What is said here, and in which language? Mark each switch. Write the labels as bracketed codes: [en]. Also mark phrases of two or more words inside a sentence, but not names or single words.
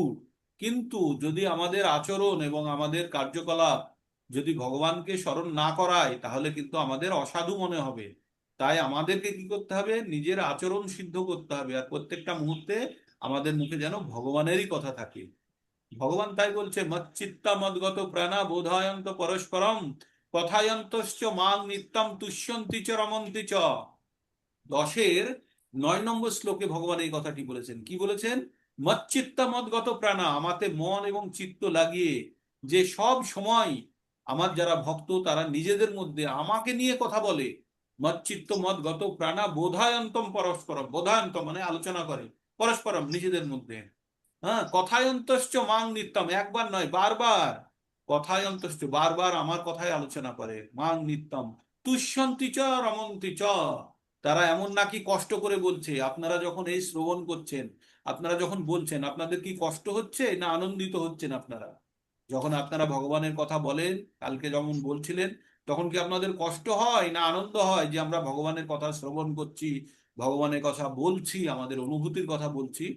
[bn] কিন্তু যদি আমাদের আচরণ এবং আমাদের কার্যকলাপ যদি ভগবানকে স্মরণ না করায়, তাহলে কিন্তু আমাদের অসাধু মনে হবে। তাই আমাদেরকে কি করতে হবে? নিজের আচরণ সিদ্ধ করতে হবে, আর প্রত্যেকটা মুহূর্তে আমাদের মুখে যেন ভগবানেরই কথা থাকে। ভগবান তাই বলছে, [sa] মচ্চিত্তা মদ্গত প্রাণা বোধায়ন্ত পরস্পরম কথায়ন্তশ্চ মাং নিত্যম তুষ্যন্তি চ রমন্তি চ। [bn] 10-এর 9 নম্বর শ্লোকে ভগবান এই কথাটি বলেছেন। কি বলেছেন? [sa] মচ্চিত্তা মদ্গত প্রাণা, [bn] আমাতে মন এবং চিত্ত লাগিয়ে যে সব সময় আমার যারা ভক্ত তারা নিজেদের মধ্যে আমাকে নিয়ে কথা বলে, [sa] মচ্চিত্ত মদ্গত প্রাণা বোধায়ন্তম পরস্পরম, [bn] বোধায়ন্তম মানে আলোচনা করে, পরস্পরম নিজেদের মধ্যে। হ্যাঁ, [sa] কথায়ন্তশ্চ মাং নিত্যম, [bn] একবার নয় বারবার। কথায়ন্তশ্চ বারবার আমার কথাই আলোচনা করে, [sa] মাং নিত্যম তুষ্যন্তি চ রমন্তি চ। [bn] তারা এমন নাকি কষ্ট করে বলছে। আপনারা যখন এই শ্রবণ করছেন, আপনারা যখন বলছেন, আপনাদের কি কষ্ট হচ্ছে না আনন্দিত হচ্ছেন? আপনারা যখন আপনারা ভগবানের কথা বলেন, কালকে যেমন বলছিলেন, তখন কি আপনাদের কষ্ট হয় না আনন্দ হয় যে আমরা ভগবানের কথা শ্রবণ করছি, ভগবানের কথা বলছি, আমাদের অনুভূতির কথা বলছি?